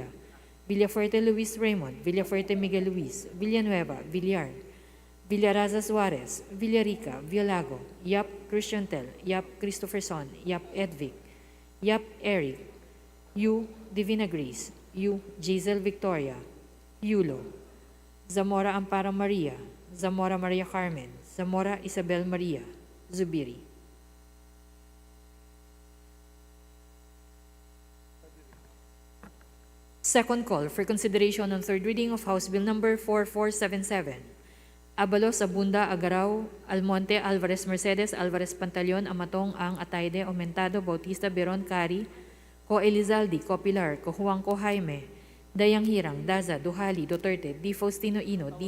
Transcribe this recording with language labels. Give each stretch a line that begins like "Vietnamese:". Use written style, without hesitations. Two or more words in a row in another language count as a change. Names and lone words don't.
English: Villafuerte Luis Raymond, Villafuerte Miguel Luis, Villanueva, Villar, Villaraza Suarez, Villarica, Villago, Yap Christiantel, Yap Christopherson, Yap Edvic, Yap Eric, Yu Divina Grace, Yu Giselle Victoria, Yulo, Zamora Amparo Maria, Zamora Maria Carmen, Zamora Isabel Maria, Zubiri. Second call for consideration on third reading of House Bill Number 4477. Abalos, Abunda, Agaraw, Almonte, Alvarez Mercedes, Alvarez Pantaleon, Amatong, Ang, Atayde, Aumentado, Bautista, Beron, Cari, Ko Elizalde, Ko Pilar, Ko Juan, Ko Jaime, Dayang Hirang, Daza, Duhali, Duterte, D. Faustino Ino, D.